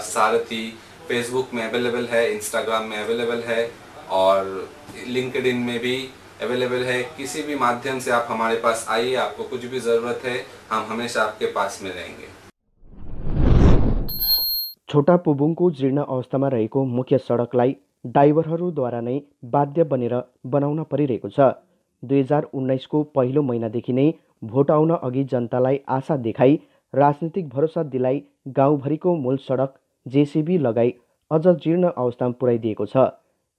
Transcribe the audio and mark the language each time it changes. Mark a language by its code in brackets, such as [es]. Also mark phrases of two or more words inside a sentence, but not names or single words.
[hi] सारथी फेसबुक में अवेलेबल है, इंस्टाग्राम में अवेलेबल है और लिंक्डइन में भी अवेलेबल है। किसी भी माध्यम से आप हमारे पास आइए, आपको कुछ भी ज़रूरत है हम हमेशा आपके पास में रहेंगे। [ne] छोटा पुबुङको जीर्ण अवस्थामा रहेको मुख्य सडकलाई ड्राइभरहरूद्वारा नै बाध्य बनेर बनाउन परिरहेको छ। 2019को पहिलो महिनादेखि नै भोट आउन अघि जनतालाई आशा देखाई राजनीतिक भरोसा दिलाई गाउँभरिको मूल सडक जेसीबी लगाई अझ जीर्ण अवस्थामा पुर्याइदिएको छ।